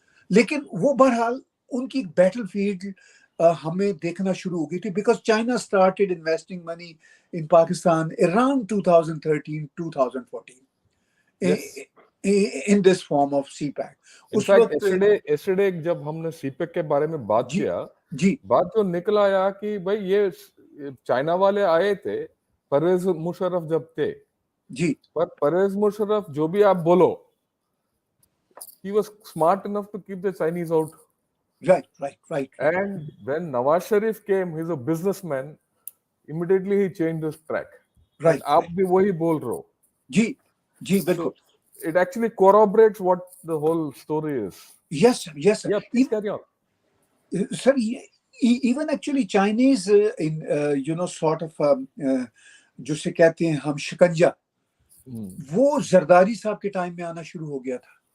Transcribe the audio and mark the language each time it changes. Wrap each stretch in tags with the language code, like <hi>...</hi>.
<ur>لیکن وہ بہرحال ان کی بیٹل فیلڈ ہمیں دیکھنا شروع ہو گئی تھی,</ur> <en>because China started investing money in Pakistan around</en> <ur>2013-2014</ur> <en>Yes. in this form of CPAC. In fact, yesterday</en> <ur>جب ہم نے سی پیک کے بارے میں بات جی کیا, جی بات جو نکل آیا کہ بھائی یہ چائنا والے آئے تھے پرویز مشرف جب تھے, جی پر پرویز مشرف جو بھی آپ بولو,</ur> <en>he was smart enough to keep the Chinese out. right. And when Nawaz Sharif came, he's a businessman, immediately he changed his track.</en> <ur>And آپ بھی وہی بول رہے ہو. جی جی بالکل.</ur> <en>It actually corroborates what the whole story is. Yes sir. Yeah, please carry on. Sir, even actually Chinese in sort of</en> <ur>جسے کہتے ہیں ہم شکنجا, وہ زرداری صاحب کے ٹائم میں آنا شروع ہو گیا تھا.</ur>